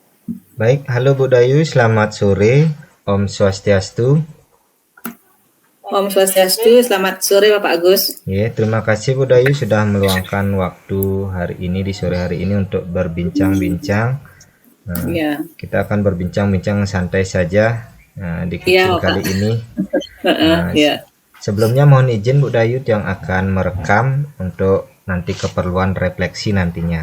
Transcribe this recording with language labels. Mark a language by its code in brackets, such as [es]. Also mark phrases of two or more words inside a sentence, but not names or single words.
[id] Baik, halo Bu Dayu, selamat sore. [ban] Om Swastiastu. Om Swastiastu, [id] selamat sore Bapak Agus. Ya, terima kasih Bu Dayu sudah meluangkan waktu hari ini di sore hari ini untuk berbincang-bincang. Nah, Ya, kita akan berbincang-bincang santai saja di iya kucing kali Bapak. ini. Nah, Ya. sebelumnya mohon izin Bu Dayu yang akan merekam untuk nanti keperluan refleksi nantinya.